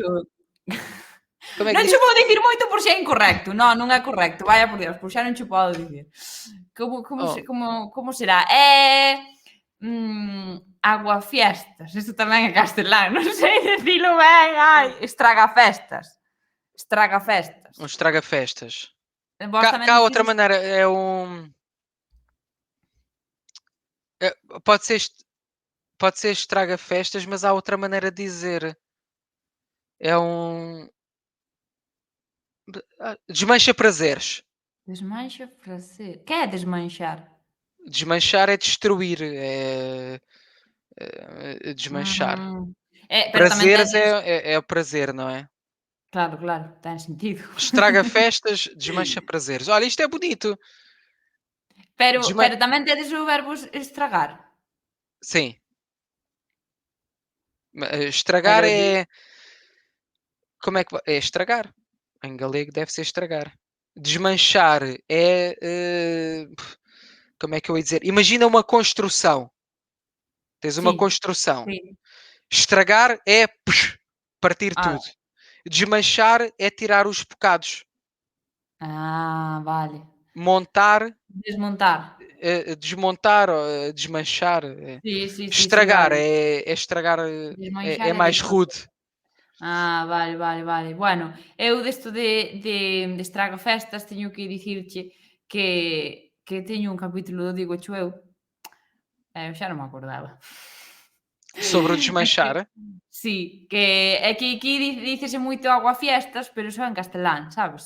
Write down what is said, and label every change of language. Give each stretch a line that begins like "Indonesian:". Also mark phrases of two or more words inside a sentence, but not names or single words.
Portuguese: Como é que
Galician: Non che
Portuguese: disse?
Galician: vou dicir moito por se é incorrecto. Non, non é correcto,
Spanish: vaya por Dios,
Galician: pois xa non che podo dicir. Oh, Como será? Aguafiestas, isto tamén é castelán, non sei dicilo ben, ai, estragafestas. Estragafestas.
Portuguese: um estraga-festas.
Galician: Vós tamén
Portuguese: Cá há outra
Galician: dicides
Portuguese: maneira, é pode ser estraga-festas, mas há outra maneira de dizer. É um desmancha prazeres.
Galician: desmancha prazer. Que é desmanchar?
Portuguese: Desmanchar é destruir, desmanchar.
Galician: Pero tamén
Portuguese: Prazeres
Galician: tedes
Portuguese: é o prazer, não é?
Galician: claro, claro, ten sentido.
Portuguese: Estraga festas, desmancha prazeres. Olha, isto é bonito.
Galician: Pero Desma pero tamén tedes o verbo estragar.
Portuguese: Sim. Estragar
Galician: Pero di
Portuguese: é como é que é estragar. Em galego deve ser estragar. Desmanchar é, como é que eu ia dizer? Imagina uma construção. Tens uma
Galician: sí,
Portuguese: construção.
Galician: sí.
Portuguese: Estragar é partir Ah, tudo. Desmanchar é tirar os bocados.
Galician: vale.
Portuguese: Montar,
Galician: Desmontar.
Portuguese: desmontar, ou, desmanchar.
Galician: Sí,
Portuguese: Estragar
Galician: vale.
Portuguese: é estragar, Desmanchar é é mais desmanchar. rude.
Galician: Vale, vale, vale. Bueno, eu desto de estragafestas teño que dicirche que teño un capítulo do Dígocho eu, eu xa non me acordaba. Sobre o É que
Portuguese: desmanchar.
Galician: sí, que é que aquí dícese moito aguafiestas, pero só en castelán, sabes?